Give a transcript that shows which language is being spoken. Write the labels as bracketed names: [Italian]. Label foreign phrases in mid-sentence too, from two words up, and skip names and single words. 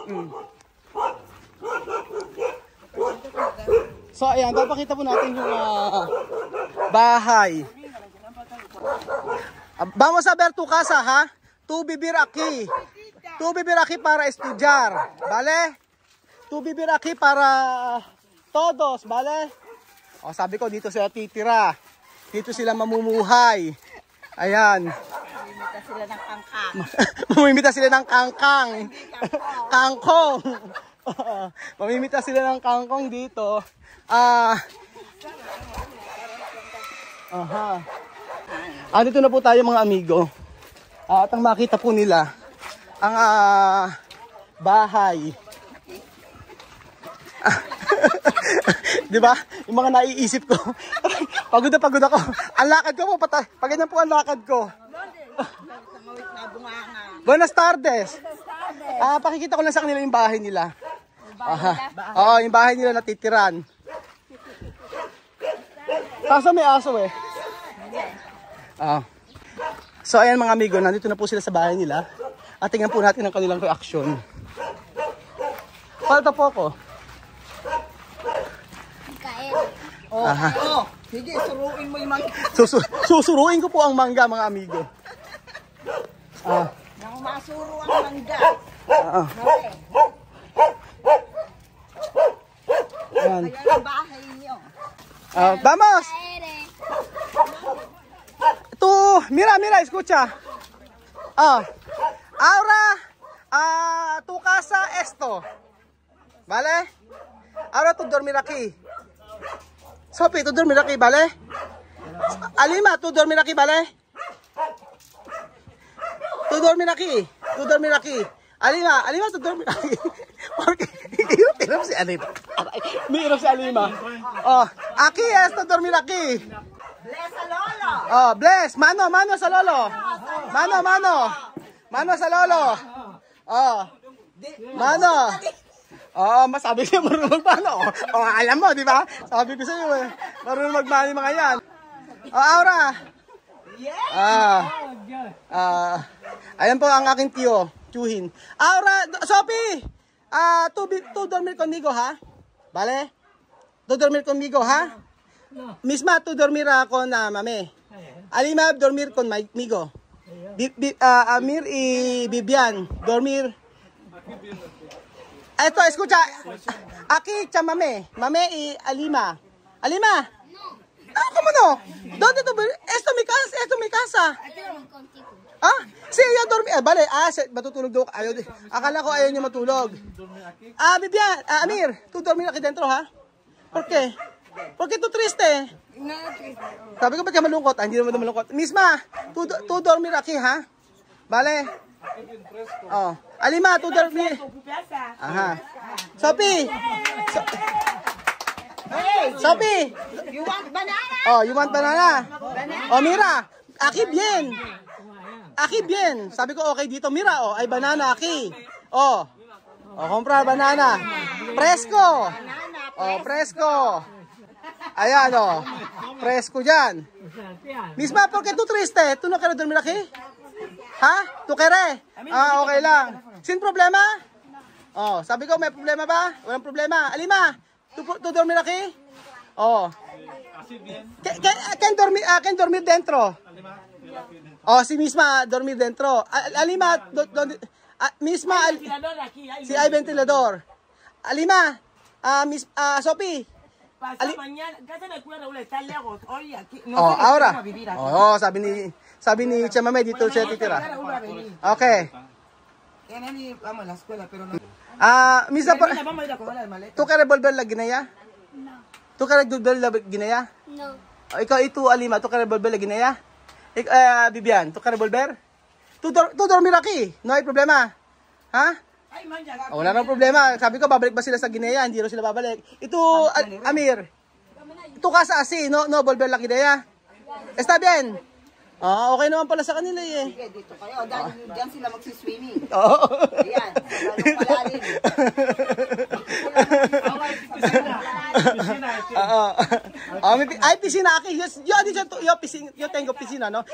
[Filipino] So, ayan, papakita po natin yung bahay. [Spanish] Vamos a ver tu casa, ha? Tu vivir aquí. Tu vivir aquí para estudiar, ¿vale? Tu vivir aquí para todos, ¿vale? [Filipino] O, sabi ko, dito sila titira. Dito sila mamumuhay. Ayan. Sila ng kangkang. Mamimita sila ng kangkang. Kangkong. Mamimita sila ng kangkong dito. Dito na po tayo mga amigo. At ang makita po nila ang bahay. Di ba? Yung mga naiisip ko. Pagod ako. Ang lakad ko po patay. Pag ganyan po ang lakad ko. [Spanish] Buenas tardes. [Filipino] Pakikita ko lang sa kanila yung bahay nila. Oo, yung bahay nila natitiran. Kaso may aso eh. So ayan mga amigo, nandito na po sila sa bahay nila. At tingnan po natin ang kanilang reaction. Palta po ako. Sige, suruin mo yung mga... Susuruin ko po ang mangga mga amigo. Nang masuro ang mangga. Ayan. Kaya yung bahay niyo. [Spanish] Vamos! Mira, escucha. Ahora, tu casa esto. ¿Vale? Ahora tú dormir aquí. Sophie, tú dormir aquí, ¿vale? Alima, tú dormir aquí, ¿vale? Tú dormir aquí. Alima, tú dormir aquí. [Filipino] Porque hirap si Alima. May hirap si Alima. [Spanish] Aquí esto, dormir aquí. [Filipino] Bless sa lolo. Bless. Mano sa lolo. Mano sa lolo. Mano. Masabi siya marunong magmano. Alam mo, di ba? Sabi ko sa iyo eh. Marunong magmano yung mga yan. Aura. Ayan po ang aking tiyo. Chuhin. Aura, [Spanish] Sophie. Tu dormir conmigo, ha? Vale? Tu dormir conmigo, ha? Misma, tu dormir con mami. Alima, dormir conmigo. Amir y Vivian, dormir. Esto, escucha. Aquí, chamame. Mame y Alima. ¿Alima? Ah, ¿cómo no? ¿Dónde tú? Esto es mi casa. Ah? Sí, yo dormi. Vale, [Filipino] matutulog daw. Akala ko ayaw niya matulog. [Spanish] Vivian, Amir, tú dormir aquí dentro, ha? ¿Por qué? ¿Por qué tú triste? [Filipino] Sabi ko, ba't ka malungkot? Hindi naman malungkot. [Spanish] Misma, tú dormir aquí, ha? Vale? Oh. Alima, tú dormir. Aha. [English] Sophie! Sophie! You want banana? Oh, you want banana? [Spanish] Oh, mira. Aquí bien. Aquí bien. [Filipino] Sabi ko, okay dito. Mira, oh. [Spanish] Ay, banana, aquí. Oh. Oh, compra banana. Fresco. Oh, fresco. [Filipino] Ayan, oh. Fresco dyan. [Spanish] Misma, ¿por qué tú triste? ¿Tú no quieres dormir aquí? Ha? ¿Tú quieres? [Filipino] Ah, okay lang. [Spanish] Sin problema? [Filipino] Oh, sabi ko, may problema ba? Walang problema. Alima, [Spanish] ¿tú dormir aquí? Oh. ¿Quién dormir dentro? Oh, si misma dormir dentro. Alima, misma, si hay ventilador. Alima, Sophie. Pasa mañana, casa de cuida Raúl está lejos. Oye, aquí no Oh, sé ahora. cómo vivir aquí. [Filipino] Oh, sabi ni Chamame dito siya titira. Okay. [Spanish] Vamos a la escuela, pero no. [Filipino] Misa pa. [Spanish] Vamos a ir a comer las maletas. Tu kare volver la Ginaya? No. Tu kare volver la Ginaya? No. [Filipino] Ikaw itu Alima, [Spanish] tu kare volver la Ginaya? Bibian, tu kare volver? Tu dormir aquí? No hay problema. Ha? Ay, man, ya. [Filipino] Wala nang problema. Sabi ko, babalik ba sila sa Ginea? Hindi rin sila babalik. Ito, Amir. Ito kasi [Spanish] asi, no volver la Ginea. Está bien. [Filipino] Okay naman pala sa kanila eh. Sige, dito kayo. Diyan sila magsiswimming. Oo. Ayan. Lalong palalim. Ay, [Spanish] piscina aki. Yo tengo piscina, no?